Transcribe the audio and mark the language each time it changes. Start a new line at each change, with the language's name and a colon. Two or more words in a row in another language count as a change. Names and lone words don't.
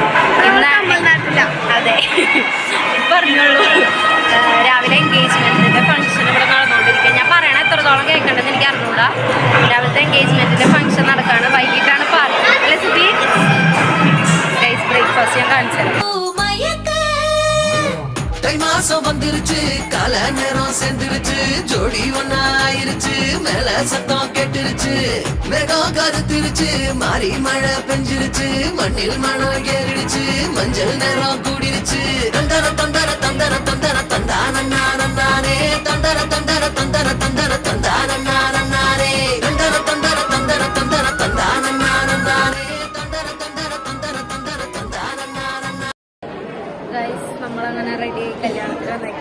Malayalam: അതെ, പറഞ്ഞോളൂ. രാവിലെ എൻഗേജ്മെന്റിന്റെ ഫംഗ്ഷൻ ഇവിടെ നടന്നുകൊണ്ടിരിക്കുക. ഞാൻ പറയണ എത്രത്തോളം കേൾക്കേണ്ടതെന്ന് എനിക്ക് അറിഞ്ഞൂടാ. രാവിലത്തെ എൻഗേജ്മെന്റിന്റെ ഫംഗ്ഷൻ നടക്കാണ്. വൈകിട്ടാണ് പാർട്ടി. അല്ലെ സുധി? ഗൈസ്, ബ്രേക്ക്ഫാസ്റ്റ് ഞാൻ കാണിച്ചത്.
Tamil: தை மாசம் வந்துருச்சு, கால நேரம் சேர்ந்துருச்சு, ஜோடி ஒன்னா ஆயிருச்சு, மேல சத்தம் கெட்டுருச்சு, மேகம் கருத்துருச்சு, மாறி மழை பெஞ்சிருச்சு, மண்ணில் மணம் ஏறிடுச்சு, மஞ்சள் நேரம் கூடிருச்சு, தந்தர தந்தர தந்தர தந்தர தந்தானே, தந்தர தந்தர தந்தர தந்தர தந்தானே, தந்தர தந்தர தந்தர தந்தர தந்தானே, தந்தர தந்தர தந்தர தந்தர தந்தானே.
Malayalam: ഗൈസ്, നമ്മളങ്ങനെ റെഡി ആയി കല്യാണത്തിന് വന്നേക്കാം.